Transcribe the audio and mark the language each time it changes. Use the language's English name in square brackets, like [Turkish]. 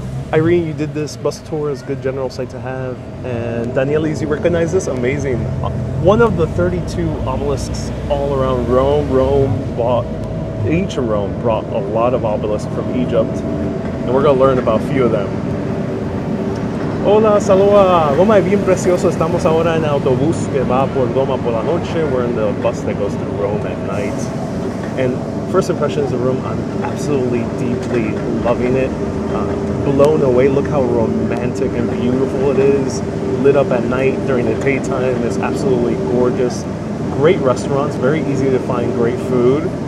[English] Irene, you did this bus tour. It's a good general site to have. And Danielis, you recognize this? Amazing. One of the 32 obelisks all around Rome. Ancient Rome brought a lot of obelisks from Egypt. And we're going to learn about a few of them. [Spanish] Hola, saluda. Roma es bien precioso. Estamos ahora en el autobús que va por Roma por la noche. [English] We're in the bus that goes to Rome at night. And first impressions of Rome, I'm absolutely, deeply loving it. Blown away. Look how romantic and beautiful it is. Lit up at night during the daytime. It's absolutely gorgeous. Great restaurants. Very easy to find great food.